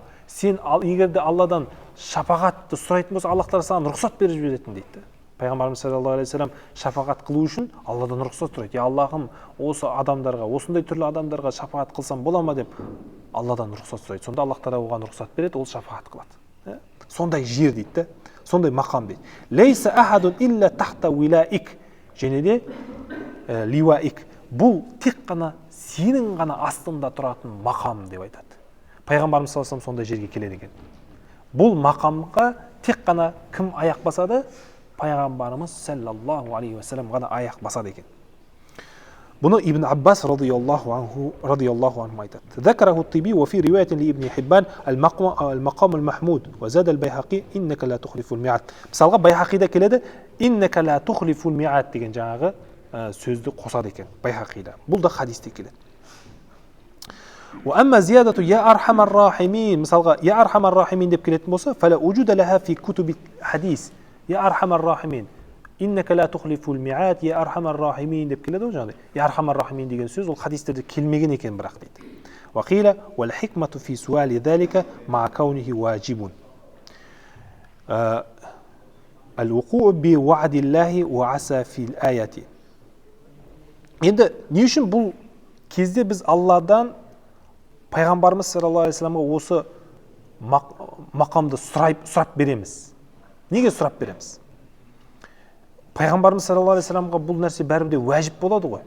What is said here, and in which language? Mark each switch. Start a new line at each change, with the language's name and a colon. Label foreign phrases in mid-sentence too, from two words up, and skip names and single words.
Kazakh: Сен егер де Алладан шапағатты сұрайтын болса, Аллах Тағала саған рұқсат беріп жіберетін дейді. Пайғамбарымыз
Arabic: صلى الله عليه وسلم
Kazakh: шапағат қылу үшін Алладан рұқсат сұрайды. Я Аллахым, осы адамдарға, осындай түрлі адамдарға шапағат қылсам бола ма деп Алладан рұқсат сұрайды. Сонда Аллах Тағала оған рұқсат береді, ол шапағат қылады. Сондай жер дейді, сондай мақам дейді.
Arabic: ليس أحد إلا تحت لوائك. Және де ливаик.
Kazakh: Бұл тек қана сенің ғана астында тұратын мақам деп айтады. Пайғамбарымыз
Arabic: صلى الله عليه وسلم
Kazakh: сондай жерге келеді екен. Бұл мақамға тек қана кім аяқ басады? Пайғамбарымыз
Arabic: صلى الله عليه وسلم
Kazakh: ғана аяқ басады екен. Бұны Ибн Аббас
Arabic: رضي الله عنه
Kazakh: айтады.
Arabic: ذكره الطبي وفي رواية لابن حبان المقام المحمود وزاد البيهقي إنك لا تخلف الميعاد.
Kazakh: Мысалға Байхақида келеді,
Arabic: إنك لا تخلف الميعاد
Kazakh: деген жаңағы сөзді қосады екен Байхақида. Бұл да хадисте келеді.
Arabic: وأما زيادة يا أرحم الراحمين,
Kazakh: мысалға
Arabic: يا أرحم الراحمين
Kazakh: деп келетін болса,
Arabic: فلا وجود لها في كتب الحديث. يا أرحم الراحمين إنك لا تخلف الميعاد يا أرحم الراحمين
Kazakh: деп келеді ғой жаңағыдай.
Arabic: يا أرحم الراحمين
Kazakh: деген сөз ол хадистерде келмеген екен бірақ дейді.
Arabic: وقيل والحكمة في سؤال ذلك مع كونه واجب. الوقوع بوعد الله وعسى في الآية.
Kazakh: Енді не үшін бұл кезде біз Алладан Пайғамбарымыз
Arabic: صلى الله عليه وسلم
Kazakh: осы мақамды сұрап береміз? Неге сұрап береміз? Пайғамбарымыз
Arabic: صلى الله عليه وسلم
Kazakh: бұл нәрсе бәрібір де уәжіп болады ғой.